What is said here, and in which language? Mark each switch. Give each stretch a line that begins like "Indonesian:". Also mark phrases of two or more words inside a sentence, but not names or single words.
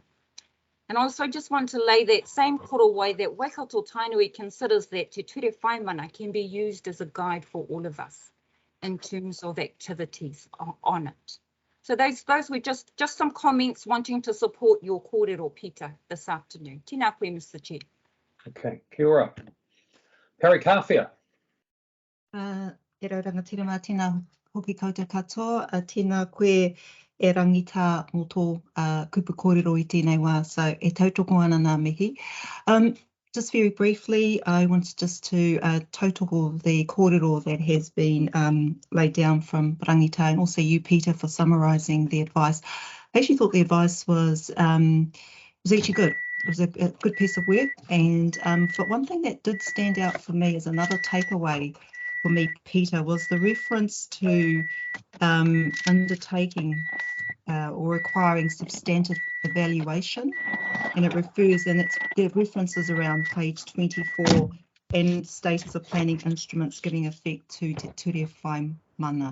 English: And also just want to lay that same korowai that Waikato Tainui considers that Te Ture Whaimana can be used as a guide for all of us in terms of activities on it. So those were just some comments wanting to support your kōrero, Peter, this afternoon.
Māori: Tēnā koe,
English: Mr. Chair. Okay,
Māori: kia ora.
English: Perry Kawhia.
Māori: E rauranga tirama tēnā hoki koutou katoa, tēnā koe e rangita mō tō kupu kōrero i tēnei wā, so e tautoko ana ngā mihi.
English: Just very briefly, I wanted just to tautoko the kōrero that has been laid down from Rangita, and also you, Peter, for summarising the advice. I actually thought the advice was actually good. It was a good piece of work, and but one thing that did stand out for me as another takeaway for me, Peter, was the reference to undertaking or requiring substantive evaluation, and it references around page 24 and status of planning instruments giving effect to Te Ture Whaimana.